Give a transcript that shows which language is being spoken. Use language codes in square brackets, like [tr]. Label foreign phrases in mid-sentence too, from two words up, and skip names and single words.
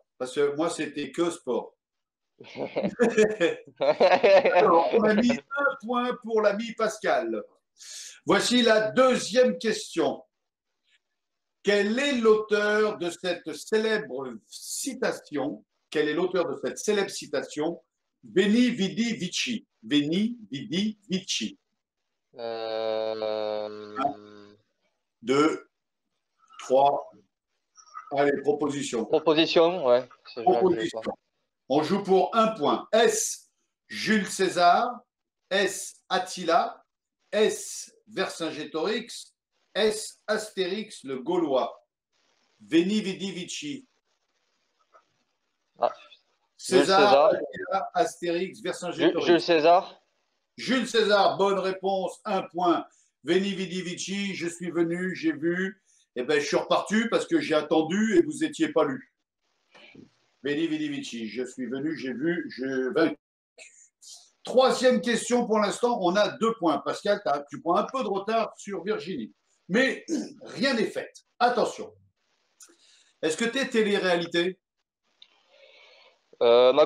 [fr] Parce que moi, c'était que sport. Alors, on a mis 1 point pour l'ami Pascal. Voici la deuxième question. Quel est l'auteur de cette célèbre citation? Quel est l'auteur de cette célèbre citation? [la] Veni, vidi, vici. Veni, vidi, vici. [fr] 2, 3. Allez, proposition. Proposition, ouais. Proposition. On joue pour 1 point. Est-ce Jules César? Est-ce Attila? Est-ce Vercingétorix? Est-ce Astérix le Gaulois? [la] Veni, vidi, vici. [fr] Ah. César, Attila, Astérix, Vercingétorix. Jules César. Jules César, bonne réponse, 1 point. [la] Veni, vidi, vici, [fr] je suis venu, j'ai vu. Eh bien, je suis reparti parce que j'ai attendu et vous n'étiez pas lu. [la] Veni, vidi, vici, [fr] je suis venu, j'ai vu, je vaincu. Troisième question pour l'instant, on a 2 points. Pascal, tu prends un peu de retard sur Virginie. Mais rien n'est fait. Attention. Est-ce que tu es télé-réalité? Ma compagne, un peu.